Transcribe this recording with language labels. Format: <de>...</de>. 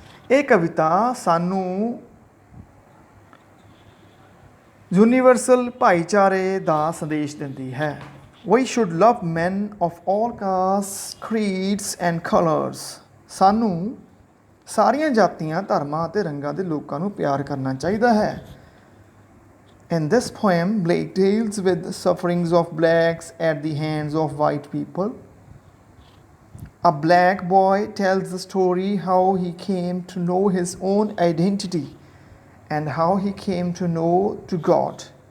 <pa>ਇਹ ਕਵਿਤਾ ਸਾਨੂੰ ਯੂਨੀਵਰਸਲ ਭਾਈਚਾਰੇ ਦਾ ਸੰਦੇਸ਼ ਦਿੰਦੀ ਹੈ.</pa> <en>We should love men of all castes, creeds and colors.</en> <pa>ਸਾਨੂੰ ਸਾਰੀਆਂ ਜਾਤੀਆਂ, ਧਰਮਾਂ ਅਤੇ ਰੰਗਾਂ ਦੇ ਲੋਕਾਂ ਨੂੰ ਪਿਆਰ ਕਰਨਾ ਚਾਹੀਦਾ ਹੈ.</pa> <en>In this poem, Blake deals with the sufferings of blacks at the hands of white people. A black boy tells the story how he came to know his own identity and how he came to know to God.</en>